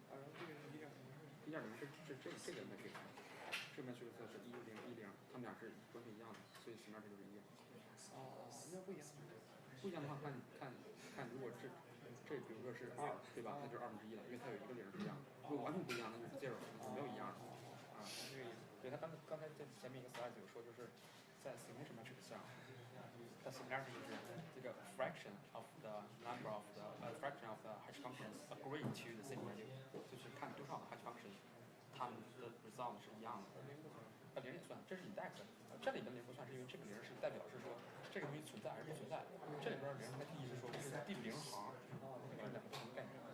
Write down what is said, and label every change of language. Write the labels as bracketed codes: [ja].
[zh] 然后这个是1.0是这个 matrix， 这个 matrix 是101.0，他们俩是关系一样的，所以形面这就是1样。哦，那不一样。不一样的话，看如果这比如说是2，对吧？那就是1/2了，因为它有一个0是一样的。如果完全不一样，那就是 0， 没有一样的。啊，这个意思。对，他刚才在前面一个 slide 有说，就是在 signature matrix 上。 [en] The similarity is the fraction of the number of the fraction of the hash functions agree to the same value， [zh] 就是看多少个 hash function， 它们的 result 是一样的。 0也算，这是 index， 这里的0不算，是因为这个0是代表是说这个东西存在还是不存在。这里边0它意义是说这是第0行，这个2个不同概念。